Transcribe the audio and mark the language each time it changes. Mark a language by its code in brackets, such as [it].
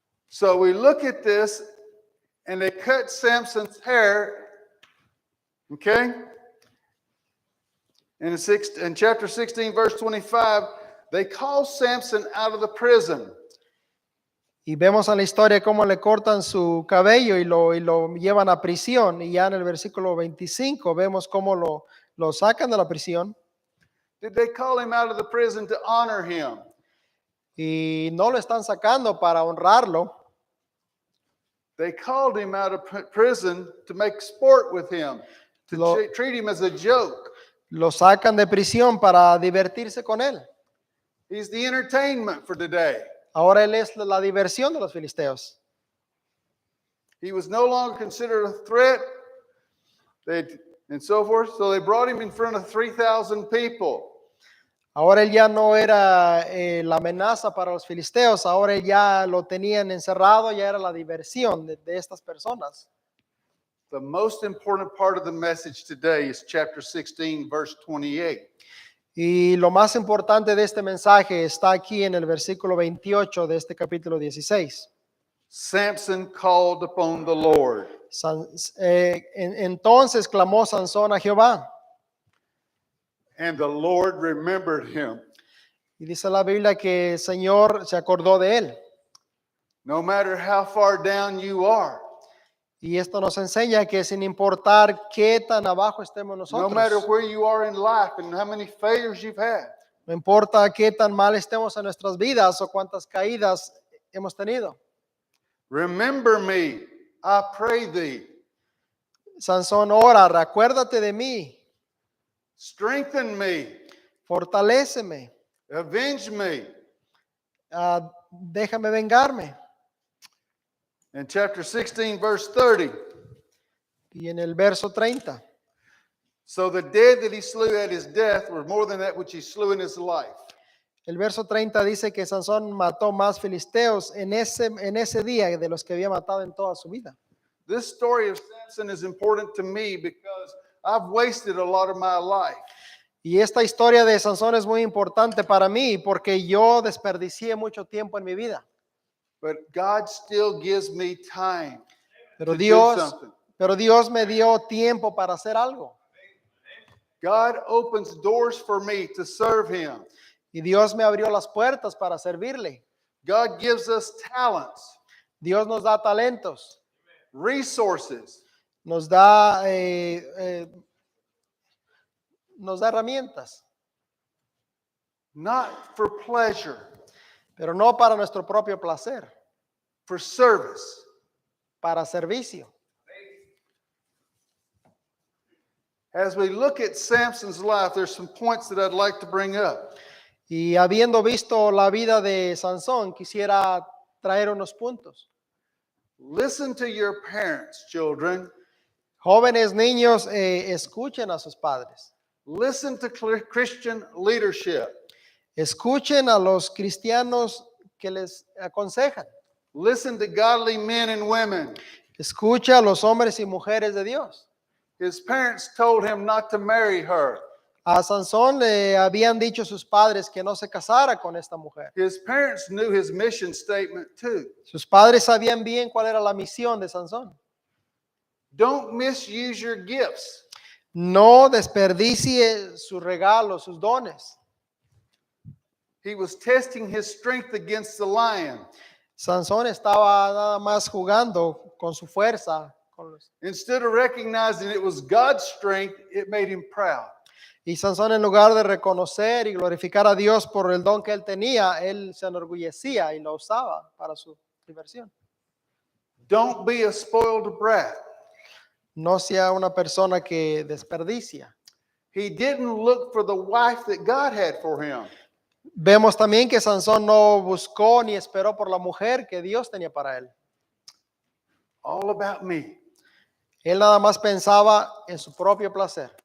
[en] So we look at this and they cut Samson's hair. Okay? In chapter 16, verse 25, They call Samson out of the prison. [es] Y vemos en la historia cómo le cortan su cabello y lo llevan a prisión. Y ya en el versículo 25 vemos cómo lo sacan de la prisión. [en] Did they call him out of the prison to honor him? [es] Y no lo están sacando para honrarlo. [en] They called him out of prison to make sport with him, to treat him as a joke. [es] Lo sacan de prisión para divertirse con él. [en] He's the entertainment for today. [es] Ahora él es la diversión de los filisteos. [en] He was no longer considered a threat, and so forth. So they brought him in front of 3,000 people. [es] Ahora él ya no era la amenaza para los filisteos, ahora ya lo tenían encerrado, ya era la diversión de estas personas. [en] The most important part of the message today is chapter 16, verse 28. [es] Y lo más importante de este mensaje está aquí en el versículo 28 de este capítulo 16. [en] Samson called upon the Lord. [es] Entonces clamó Sansón a Jehová. [en] And the Lord remembered him. [es] Y dice la Biblia que el Señor se acordó de él. [en] No matter how far down you are, [es] Y esto nos enseña que sin importar qué tan abajo estemos no nosotros, [en] matter where you are in life and how many failures you've had, [es] no importa qué tan mal estemos en nuestras vidas o cuántas caídas hemos tenido, [en] remember me, I pray thee. [es] Sansón ora, recuérdate de mí, [en] Strengthen me, [es] fortaléceme, [en] avenge me. [es] déjame vengarme. [en] In chapter 16, verse 30, [es] Y en el verso 30, [en] so the dead that he slew at his death were more than that which he slew in his life. [es] el verso 30 dice que Sansón mató más filisteos en ese día de los que había matado en toda su vida. [en] This story of Samson is important to me because I've wasted a lot of my life. [es] Y esta historia de Sansón es muy importante para mí porque yo desperdicié mucho tiempo en mi vida. [en] But God still gives me time [es] Pero [en] to do [es] Dios, [en] something. [es] pero Dios me dio tiempo para hacer algo. [en] God opens doors for me to serve him. [es] Y Dios me abrió las puertas para servirle. [en] God gives us talents, [es] Dios nos da talentos, [en] resources, [es] nos da herramientas, [en] not for pleasure, [es] pero no para nuestro propio placer, [en] for service. [es] para servicio. [en] As we look at Samson's life, there's some points that I'd like to bring up. [es] Y habiendo visto la vida de Sansón, quisiera traer unos puntos. [en] Listen to your parents, children. [es] Jóvenes, niños, escuchen a sus padres. [en] Listen to Christian leadership. [es] Escuchen a los cristianos que les aconsejan. [en] Listen to godly men and women. [es] Escucha a los hombres y mujeres de Dios. [en] His parents told him not to marry her. [es] A Sansón le habían dicho sus padres que no se casara con esta mujer. [en] His parents knew his mission statement too. [es] Sus padres sabían bien cuál era la misión de Sansón. [en] Don't misuse your gifts. [es] No desperdicie sus regalos, sus dones. [en] He was testing his strength against the lion. [es] Sansón estaba nada más jugando con su fuerza. [en] Instead of recognizing it was God's strength, it made him proud. [es] Y Sansón, en lugar de reconocer y glorificar a Dios por el don que él tenía, él se enorgullecía y lo usaba para su diversión. [en] Don't be a spoiled brat. [es] No sea una persona que desperdicia. [en] He didn't look for the wife that God had for him. [es] Vemos también que Sansón no buscó ni esperó por la mujer que Dios tenía para él. [en] All about me. [es] Él nada más pensaba en su propio placer.